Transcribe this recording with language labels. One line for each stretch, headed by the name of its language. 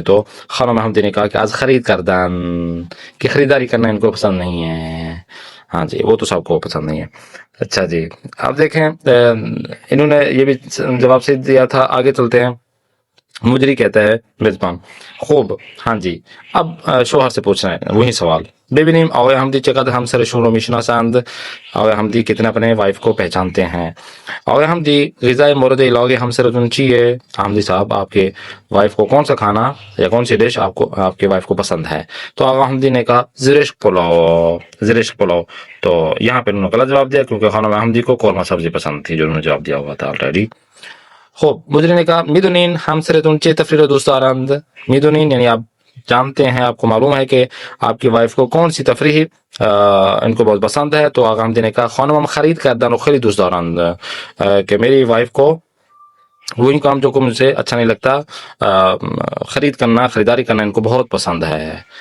Urdu: تو خانم حمدی نے کہا کہ
Persian: از خرید کردن،
Urdu: کہ خریداری کرنا ان کو پسند نہیں ہے. ہاں جی، وہ تو سب کو پسند نہیں ہے. اچھا جی، اب دیکھیں انہوں نے یہ بھی جواب سے دیا تھا. آگے چلتے ہیں. مجری کہتا ہے میزبان خوب. ہاں جی، اب شوہر سے پوچھنا ہے وہی سوال.
Persian: ببینیم آقای حمدی چقدر همسرشون رو میشناسند.
Urdu: آقای حمدی کتنے اپنے وائف کو پہچانتے ہیں.
Persian: آقای حمدی غذای مورد علاقه همسرتون چیه؟
Urdu: حمدی صاحب آپ کے وائف کو کون سا کھانا یا کون سی ڈش آپ کے وائف کو پسند ہے؟ تو آقا حمدی نے کہا زرشک پلاؤ، زرشک پلاؤ. تو یہاں پہ انہوں نے غلط جواب دیا کیونکہ خانم حمدی کو قورمہ سبزی پسند تھی جو انہوں نے جواب دیا ہوا تھا آلریڈی. خوب. مجری نے کہا
Persian: میدونین همسرتون چه تفریح رو دوست دارند.
Urdu: میدونین یعنی آپ جانتے ہیں، آپ کو معلوم ہے کہ آپ کی وائف کو کون سی تفریح ان کو بہت پسند ہے. تو آقا حمدی نے کہا
Persian: خانمم خرید کردن و خیلی دوست دارند،
Urdu: کہ میری وائف کو وہی کام جو کو مجھے اچھا نہیں لگتا، خرید کرنا، خریداری کرنا ان کو بہت پسند ہے.